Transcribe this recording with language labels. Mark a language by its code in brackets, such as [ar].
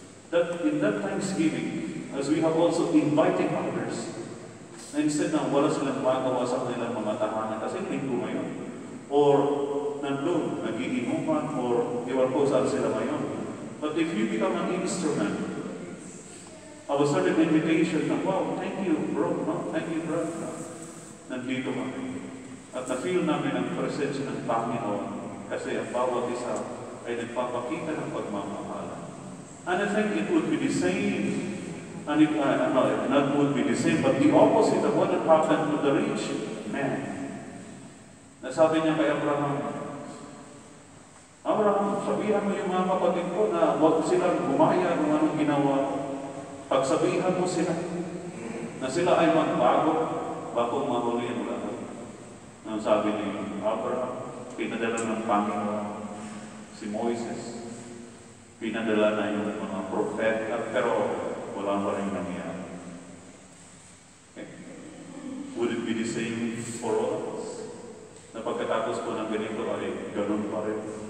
[en] That in that Thanksgiving, as we have also invited others, [tl] na instead na wala silang magawa sa kanilang mga tahanan, kasi linggo ngayon, or nandun, nag-iinuman, or iwan po saan sila ngayon. [en] But if you become an instrument of a certain invitation na, wow, thank you, bro, no? Thank you, bro. [tl] Nandito kami. At na-feel namin ang presensya ng Panginoon kasi ang bawat isa ay nagpapakita ng pagmamahal. [en] And I think it would be the same, and not would be the same, but the opposite of what had happened to the rich man. [tl] Nasabi niya kay Abraham, sabihan mo yung mga kapatid ko na huwag silang gumaya ng anong ginawa. Pagsabihan mo sila. na sila ay magbago bago mahuli ang lahat. Ang sabi ni Abraham, pinadala ng Panginoon si Moises, pinadala na yung mga propeta, pero wala pa rin nangyari. [en] Okay. Would it be the same for all of us? [tl] Na pagkatapos po ng ganito ay ganun pa rin.